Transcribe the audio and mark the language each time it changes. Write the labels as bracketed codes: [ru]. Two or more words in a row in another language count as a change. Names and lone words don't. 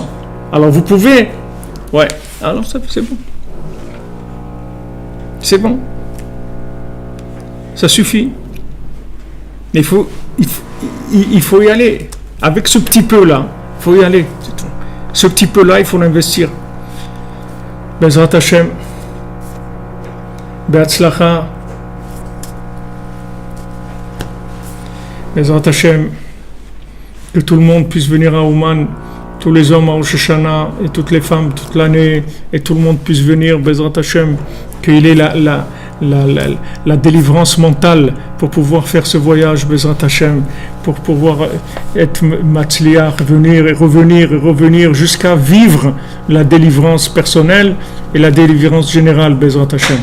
[fr] Alors vous pouvez... Ouais, alors ça, c'est bon. C'est bon. Ça suffit. Il faut y aller. Avec ce petit peu-là, il faut y aller. C'est tout. Ce petit peu-là, il faut l'investir. [he] בעזרת השם. בהצלחה. בעזרת השם, [fr] que tout le monde puisse venir à Ouman, tous les hommes à Rosh Hashanah et toutes les femmes toute l'année, et tout le monde puisse venir, [he] בעזרת השם, [fr] qu'il ait la délivrance mentale pour pouvoir faire ce voyage, [he] בעזרת השם, [fr] pour pouvoir être matzliach, venir et revenir jusqu'à vivre la délivrance personnelle et la délivrance générale, [he] בעזרת השם.